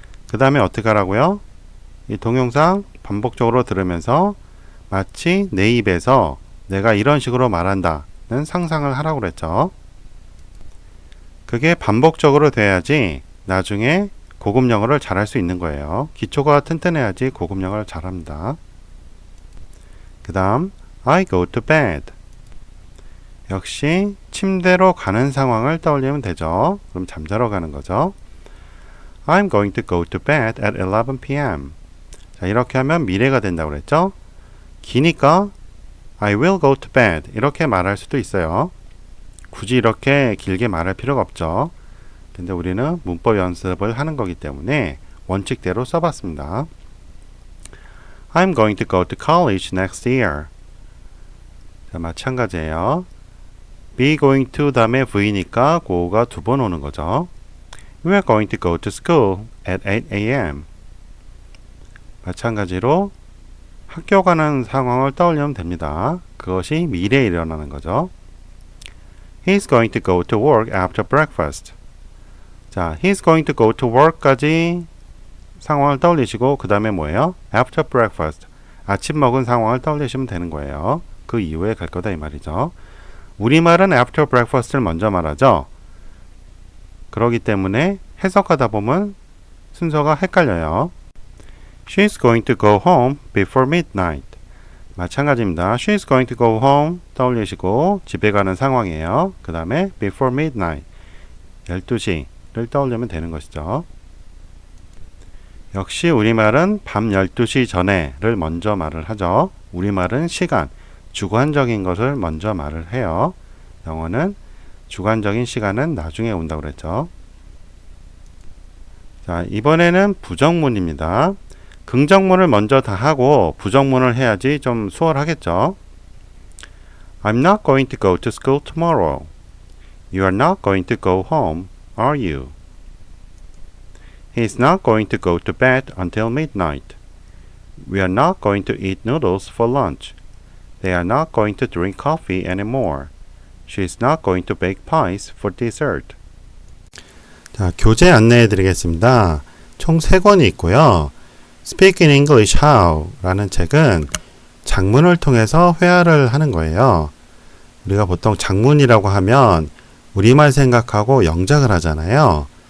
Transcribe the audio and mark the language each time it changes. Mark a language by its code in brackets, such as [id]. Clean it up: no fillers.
[ko] 그 다음에 어떻게 하라고요? 이 동영상 반복적으로 들으면서 마치 내 입에서 내가 이런 식으로 말한다는 상상을 하라고 그랬죠. 그게 반복적으로 돼야지 나중에 고급 영어를 잘할 수 있는 거예요. 기초가 튼튼해야지 고급 영어를 잘합니다. 그 다음 [en] I go to bed. [ko] 역시 침대로 가는 상황을 떠올리면 되죠. 그럼 잠자러 가는 거죠. [en] I'm going to go to bed at 11 p.m. [ko] 자, 이렇게 하면 미래가 된다고 그랬죠. 기니까 [en] I will go to bed [ko] 이렇게 말할 수도 있어요. 굳이 이렇게 길게 말할 필요가 없죠. 근데 우리는 문법 연습을 하는 거기 때문에 원칙대로 써봤습니다. [en] I'm going to go to college next year. [ko] 자, 마찬가지예요. be going to 다음에 V니까 go가 두 번 오는 거죠. [en] We are going to go to school at 8 a.m. [ko] 마찬가지로 학교 가는 상황을 떠올리면 됩니다. 그것이 미래에 일어나는 거죠. [en] He's going to go to work after breakfast. [ko] 자, [en] he's going to go to work [ko] 까지 상황을 떠올리시고 그 다음에 뭐예요? [en] After breakfast. [ko] 아침 먹은 상황을 떠올리시면 되는 거예요. 그 이후에 갈 거다 이 말이죠. 우리말은 [en] after breakfast [ko] 를 먼저 말하죠. 그러기 때문에 해석하다 보면 순서가 헷갈려요. [en] She's going to go home before midnight. [ko] 마찬가지입니다. [en] She's going to go home [ko] 떠올리시고 집에 가는 상황이에요. 그 다음에 [en] before midnight [ko] 12시를 떠올리면 되는 것이죠. 역시 우리말은 밤 12시 전에를 먼저 말을 하죠. 우리말은 시간, 주관적인 것을 먼저 말을 해요. 영어는 주관적인 시간은 나중에 온다고 그랬죠. 자, 이번에는 부정문입니다. 긍정문을 먼저 다 하고 부정문을 해야지 좀 수월하겠죠. [en] I'm not going to go to school tomorrow. You are not going to go home, are you? He's not going to go to bed until midnight. We are not going to eat noodles for lunch. They are not going to drink coffee anymore. She's not going to bake pies for dessert. [ko] 자, 교재 안내해 드리겠습니다. 총 3권이 있고요. Speak in English How 라는 책은 작문을 통해서 회화를 하는 거예요. 우리가 보통 작문이라고 하면 우리말 생각하고 영작을 하잖아요.